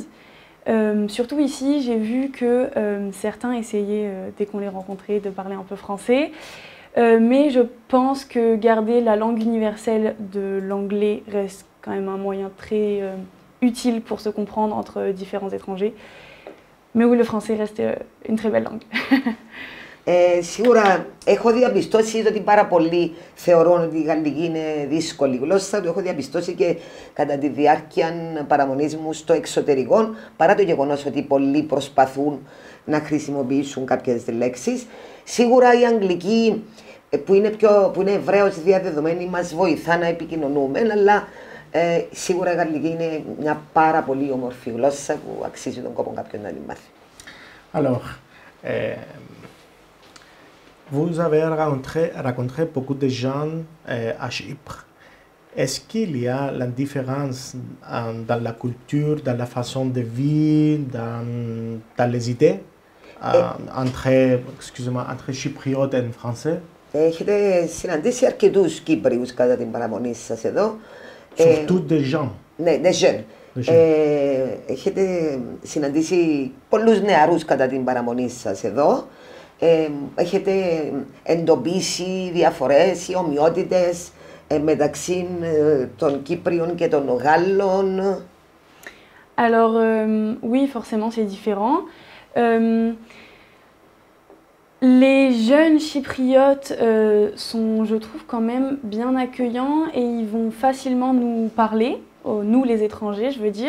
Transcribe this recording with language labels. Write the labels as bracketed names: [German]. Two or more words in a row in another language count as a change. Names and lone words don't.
[French] Surtout ici, j'ai vu que certains essayaient, dès qu'on les rencontrait, de parler un peu français. Mais je pense que garder la langue universelle de l'anglais reste quand même un moyen très utile pour se comprendre entre différents étrangers. Mais oui, le français reste une très belle langue. [Greek] Σίγουρα έχω διαπιστώσει ότι πάρα πολλοί θεωρούν ότι η γαλλική είναι δύσκολη γλώσσα. Το έχω διαπιστώσει και κατά τη διάρκεια παραμονής μου στο εξωτερικό, παρά το γεγονός ότι πολλοί προσπαθούν να χρησιμοποιήσουν κάποιες λέξεις. Σίγουρα η αγγλική που είναι ευρέως διαδεδομένη, μας βοηθά να επικοινωνούμε, αλλά σίγουρα η γαλλική είναι μια πάρα πολύ όμορφη γλώσσα που αξίζει τον κόπο κάποιον να την μάθει. [French] Alors, vous avez rencontré beaucoup de gens à Chypre. Est-ce qu'il y a la différence dans la culture, dans la façon de vivre, dans les idées entre chypriotes et français? [Greek] Έχετε συναντήσει αρκετούς Κύπριους κατά την παραμονή σας εδώ. [French] Surtout des gens. Ναι, des jeunes. [Greek] Έχετε συναντήσει πολλούς νεαρούς κατά την παραμονή σας εδώ. Έχετε εντοπίσει διαφορές ή ομοιότητες μεταξύ των Κύπριων και των Γάλλων? [French] Alors, oui, forcément, c'est différent. Les jeunes chypriotes sont, je trouve, quand même bien accueillants et ils vont facilement nous parler, nous les étrangers, je veux dire.